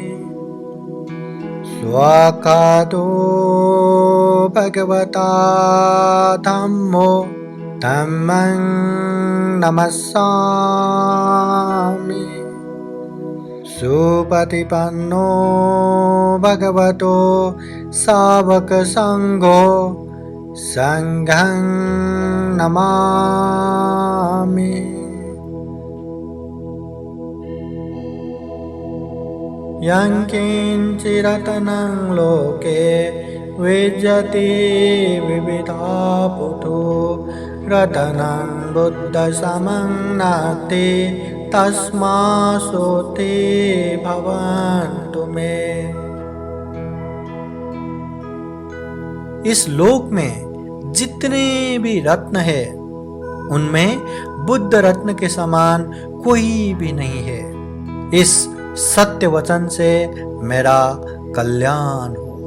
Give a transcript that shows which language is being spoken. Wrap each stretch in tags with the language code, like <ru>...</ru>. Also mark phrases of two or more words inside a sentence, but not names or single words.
<pi>स्वाकातो भगवता धम्मो धम्मं नमस्सामि। सुपतिपन्नो भगवतो सावकसङ्घो संघं नमामि। यं किञ्चिरत्नं लोके विद्यते विविधा पुतो रत्नं बुद्धसमं नास्ति तस्मासोते भवन्तु मे।</pi> <hi>इस लोक में जितने भी रत्न है उनमें बुद्ध रत्न के समान कोई भी नहीं है। इस सत्य वचन से मेरा कल्याण हो।</hi>